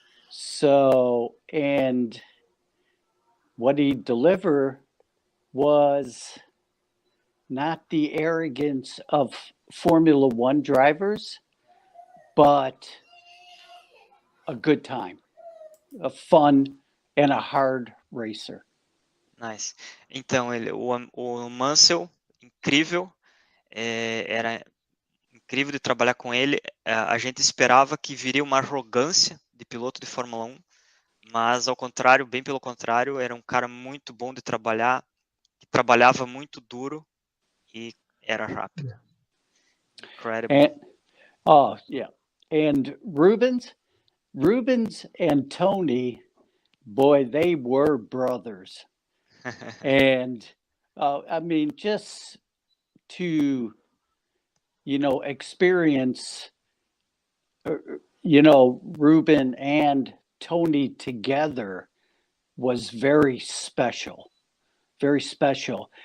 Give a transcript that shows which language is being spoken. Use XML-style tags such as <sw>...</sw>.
<en>So, and what he delivered was not the arrogance of Formula One drivers, but a good time, a fun, and a hard racer. Nice.</en> <pt>Então, o Mansell, incrível, era incrível de trabalhar com ele. A gente esperava que viria uma arrogância de piloto de Fórmula 1, mas ao contrário, bem pelo contrário, era um cara muito bom de trabalhar, que trabalhava muito duro e era rápido.</pt> <en>Incredible. And Rubens and Tony, boy, they were brothers. And just to, experience, Ruben and Tony together was very special. Very special.</en>